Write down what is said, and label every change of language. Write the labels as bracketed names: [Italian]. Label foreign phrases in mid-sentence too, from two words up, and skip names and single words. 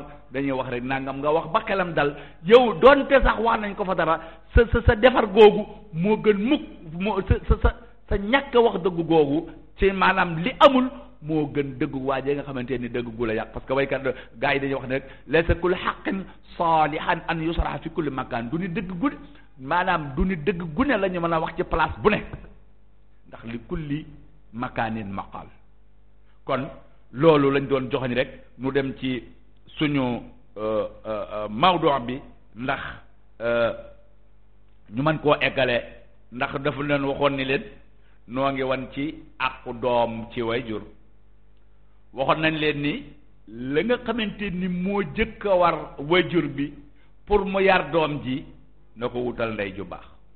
[Wolof] dañuy wax rek nangam nga wax ba xelam dal yow doonte sax wax nañ ko fa dara sa defar googu moo gën mukk moo sa ñàkk wax dëgg googu ci maanaam li amul moo gën dëgg waajee nga xamante ni dëgg gu la yàq [French] parce que [Wolof] waykat gars yi dañuy wax ne rek [Arabic] ليس كل حق صالحا أن يسرى في كل مكان [Wolof] du ni dëgg gu maanaam du ni dëgg gu ne la ñu mën a wax ci place bu ne ndax li [Arabic] كل مكان مقال [Wolof] kon loolu lañ doon joxañ rek nu dem ci suñu mawdu bi ndax ñu mën koo eggale ndax dafa leen waxoon ni leen noo ngi wan ci àqu doom ci wayjur waxoon nañ leen ni la nga xamante ni moo jëkk a war wayjur bi pour mu yar doom ji na ko wutal ndey ju baax